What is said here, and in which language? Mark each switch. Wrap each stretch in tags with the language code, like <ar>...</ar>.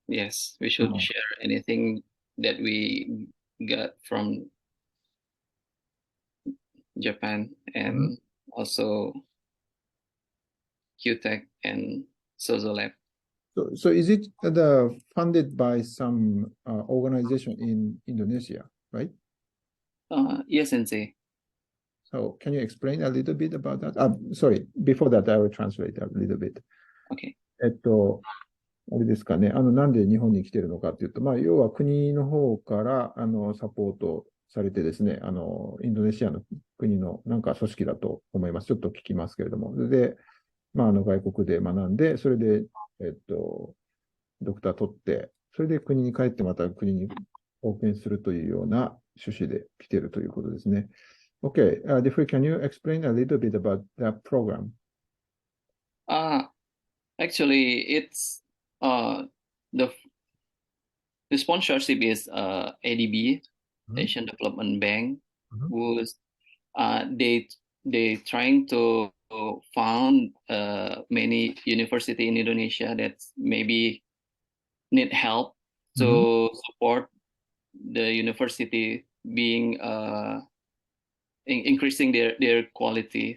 <en>We should share anything that we got from Japan and also QTech and Sozolab. So is it funded by some organization in Indonesia, right? Yes, Sensei. So can you explain a little bit about that? Sorry, before that I will translate a little bit. Okay.</en> <ja>あれですかね、なんで日本に来てるのかっていうと、要は国の方からサポートされてですね、インドネシアの国のなんか組織だと思います。ちょっと聞きますけれども。で、外国で学んで、それで、ドクター取って、それで国に帰ってまた国に貢献するというような趣旨で来てるということですね。</ja> <en>Okay, Jeffrey, can you explain a little bit about that program? Actually, it's the sponsorship is ADB, Asian Development Bank, who's they trying to found many university in Indonesia that maybe need help to support the university being increasing their quality.</en>